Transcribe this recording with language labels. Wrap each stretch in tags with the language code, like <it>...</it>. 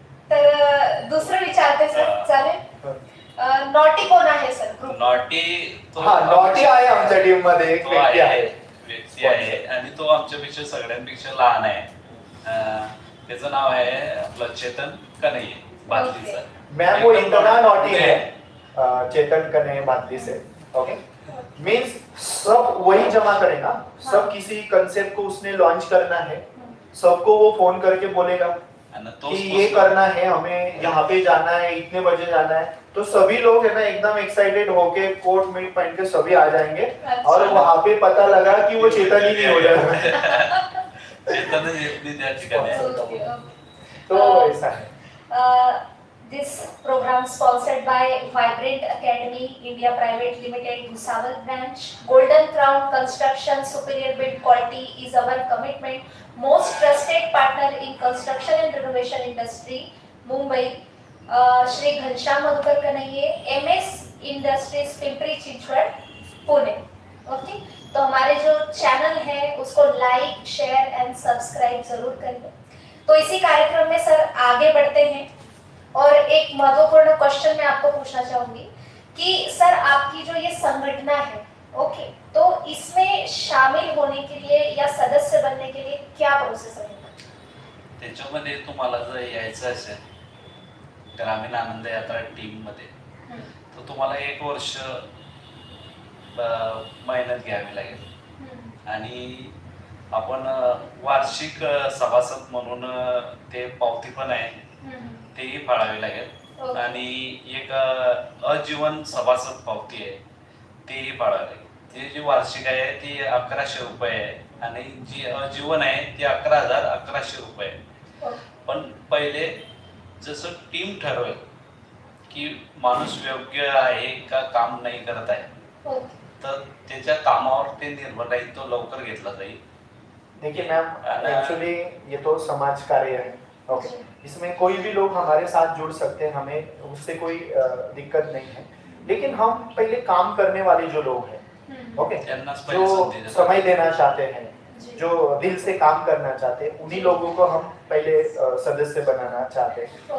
<mr>तर दुसरं विचारते सर, चालेल? नॉटी कोण आहे सर? नॉटी आहे आमच्या टीम मध्ये एक व्यक्ती आहे आणि तो आमच्यापेक्षा सगळ्यांपेक्षा लहान आहे. त्याचं नाव आहे आपलं चेतन कन्हैया बादलीचा.</mr> <hi>मॅम वो इतना नॉटी है, चेतन कन्हैया बादली से. ओके, मीन्स सब वही जमा करेगा. सब किसी कंसेप्ट को उसने लॉन्च करना है, सबको वो फोन करके बोलेगा कि ये करना है, हमें यहाँ पे जाना है, इतने बजे जाना है. तो सभी लोग है ना एकदम एक्साइटेड होके कोट में पहन के सभी आ जाएंगे. और वहाँ पे पता लगा कि वो चेतन ही नहीं हो जाएगा.</hi> <mr>चेतन त्या ठिकाणी.</mr> <hi>तो ऐसा है.</hi> <en>This program sponsored by Vibrant Academy India Private Limited, Bhusawal branch. Golden Crown Construction, superior build quality is our commitment. Most trusted partner in construction and renovation industry, Mumbai.</en> <mr>Shri Ghanshyam Madhukar Kanhaiya, MS Industries, Pimpri Chinchwad, Pune.</mr> <hi>Okay, तो हमारे जो channel है उसको like, share and subscribe जरूर करिए. तो इसी कार्यक्रम में सर आगे बढ़ते हैं और एक महत्वपूर्ण क्वेश्चन मैं आपको पूछना चाहूंगी कि सर आपकी जो ये संगठना है, ओके, तो इसमें शामिल होने के लिए या सदस्य बनने के लिए क्या प्रोसेस है?</hi> <mr>त्याच्यामध्ये तुम्हाला जर यायचं असेल ग्रामीण आनंद यात्रा टीम मध्ये, तर तुम्हाला 1 वर्ष मेहनत घ्यावी लागेल. आणि आपण वार्षिक सभासद म्हणून ते पावती पण आहे तेही फाळावी लागेल. आणि एक अजीवन सभासद पावती आहे तेही फाळावी लागेल. ती जी वार्षिक आहे ती 1100 रुपये आहे आणि जी अजीवन आहे ती 11,1100 रुपये आहे. पण पहिले जसं टीम ठरवेल की माणूस योग्य आहे का काम नाही करत आहे, तर त्याच्या कामावर ते निर्भर राहील, तो लवकर घेतला जाईल.</mr> <hi>देखिए मैम, एक्चुअली ये तो समाज कार्य है ओके, इसमें कोई भी लोग हमारे साथ जुड़ सकते हैं, हमें उससे कोई दिक्कत नहीं है। लेकिन हम पहले काम करने वाले जो लोग हैं, ओके,</hi> <mr>त्यांनाच पहिले</mr> <hi>जो</hi> <mr>संधी देतात.</mr> <hi>समय देना चाहते हैं, जी। जो दिल से काम करना चाहते हैं, उन्हीं लोगों को हम पहले सदस्य बनाना चाहते हैं।</hi>